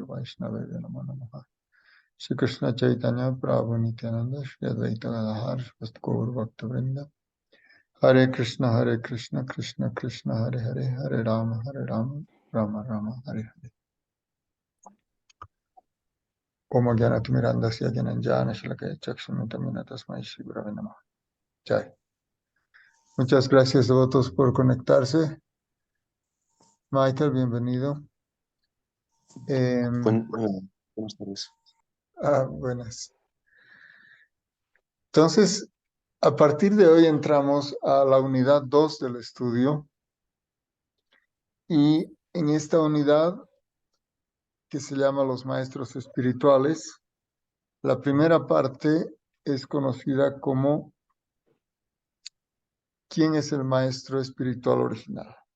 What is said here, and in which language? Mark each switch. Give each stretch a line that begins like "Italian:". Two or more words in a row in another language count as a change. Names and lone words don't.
Sanskrit: Vaishnavebhyo Namo Namaha Shri Krishna Chaitanya Prabhu Nityananda Shri Advaita Gadadhar Shri Gaur Bhakta Vrinda Hare Krishna Krishna Krishna Hare Hare Hare Rama Rama Rama Hare Hare Om Gyanatimирandasya Gyananjana Shalakaya Chakshurmitam Tasmai Shri Gurave Namaha Jai.
Spanish: Muchas gracias a todos por conectarse. Michael, bienvenido. Buenas tardes. Buenas. Entonces, a partir de hoy entramos a la unidad 2 del estudio y en esta unidad que se llama Los Maestros Espirituales, la primera parte es conocida como ¿quién es el Maestro Espiritual original?